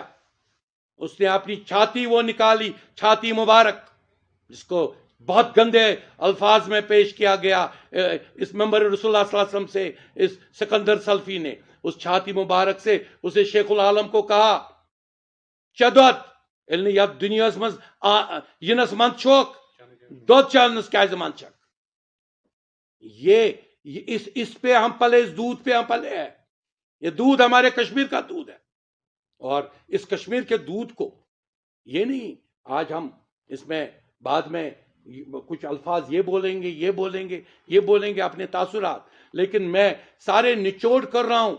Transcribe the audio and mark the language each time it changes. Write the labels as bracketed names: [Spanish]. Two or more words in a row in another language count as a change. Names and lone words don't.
[Urdu] اس نے اپنی چھاتی وہ نکالی، چھاتی مبارک، جس کو بہت گندے الفاظ میں پیش کیا گیا اس ممبر رسول اللہ [Arabic] صلی اللہ علیہ وسلم [Urdu] سے. اس سکندر سلفی نے اس چھاتی مبارک سے اسے شیخ العالم کو کہا، چدوت یعنی [Kashmiri] یا دنیا مز ینس من چھوک دودھ چانس کیازِ من چھک. [Urdu] اس پہ ہم پلے، اس دودھ پہ ہم پلے ہیں. یہ دودھ ہمارے کشمیر کا دودھ ہے. اور اس کشمیر کے دودھ کو یہ نہیں، آج ہم اس میں بعد میں کچھ الفاظ یہ بولیں گے، یہ بولیں گے، یہ بولیں گے اپنے تاثرات، لیکن میں سارے نچوڑ کر رہا ہوں.